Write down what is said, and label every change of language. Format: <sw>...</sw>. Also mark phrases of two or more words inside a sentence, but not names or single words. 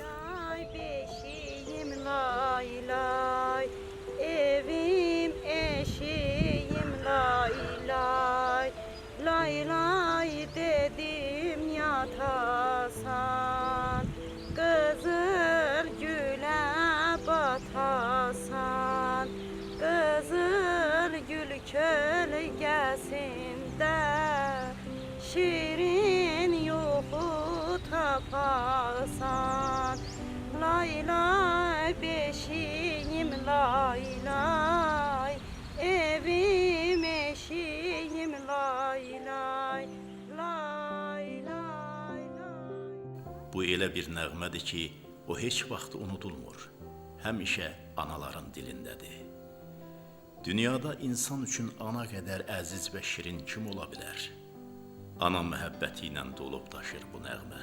<az>Lay beşiyim lay lay, evim eşiyim lay lay, lay lay dedim yatasan, kızıl güle batasan, kızıl gül kölgesinde şirin yuhu tapasan. Lay lay beşiyim lay lay, evim eşiyim lay lay, lay lay lay. Bu elə bir nəğmədir ki, o heç vaxt unudulmur. Həmişə anaların dilindədir. Dünyada insan üçün ana qədər əziz və şirin kim ola bilər? Ana məhəbbəti ilə dolub daşır bu nəğmə.</az>